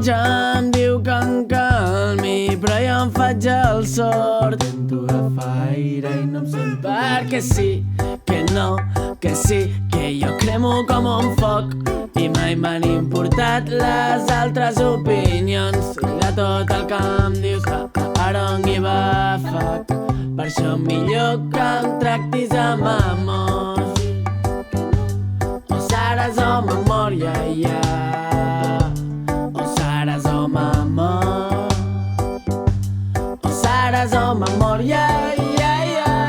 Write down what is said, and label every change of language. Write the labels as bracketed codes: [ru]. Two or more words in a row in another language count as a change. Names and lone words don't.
[ca] Ja em diu que em calmi, però jo em faig el sord. Intento agafar aire i no em sento. Perquè sí, que no, que sí, que jo cremo com un foc i mai m'han importat les altres opinions. I de tot el que em dius, [en] I don't give a fuck. [ca] Per això millor que em tractis amb amor. O seràs o memòria, yeah. O seràs o m'amor. O seràs o memòria, yeah, yeah.